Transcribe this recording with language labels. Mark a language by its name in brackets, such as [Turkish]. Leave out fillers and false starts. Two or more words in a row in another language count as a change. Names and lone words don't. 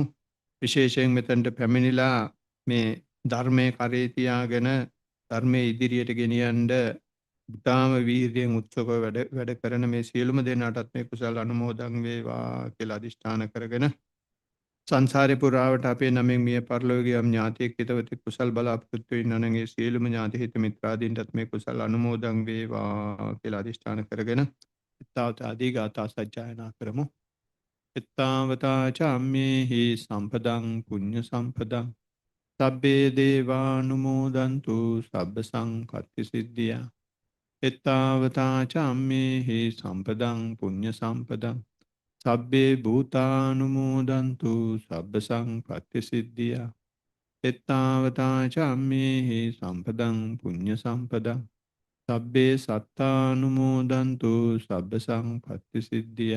[Sinhala] විශේෂයෙන් මෙතනට පැමිණිලා මේ ධර්මයේ කරේ තියාගෙන ධර්මයේ ඉදිරියට ගෙනියන්න බුතාම වීර්යයෙන් උත්සව වැඩ කරන මේ සියලුම දෙනාටත් මේ කුසල් අනුමෝදන් වේවා කියලා අදිෂ්ඨාන කරගෙන සංසාරේ පුරාවට අපේ නමින් මිය පරලෝකීය ඥාතියෙක් හිතවතෙක් කුසල් බලාපොරොත්තු වෙනා නම් ඒ සියලුම ඥාති හිත මිත්‍රාදීන්ටත් මේ කුසල් අනුමෝදන් වේවා කියලා අදිෂ්ඨාන කරගෙන ඊතාවත ආදී ගාථා සජ්ජායනා කරමු. [Pali] ඊතාවතා චම්මේහි සම්පදං පුඤ්ඤ සම්පදං සබ්බේ දේවානුමෝදන්තු සබ්බ සංකත්ති සිද්ධියා. ඊතාවතා චම්මේහි සම්පදං පුඤ්ඤ සම්පදං සබ්බේ භූතානුමෝදන්තු සබ්බ සංපත්ති සිද්ධියා. ඊතාවතා චම්මේහි සම්පදං පුඤ්ඤ සම්පදං සබ්බේ සත්තානුමෝදන්තු සබ්බ සංපත්ති සිද්ධියා.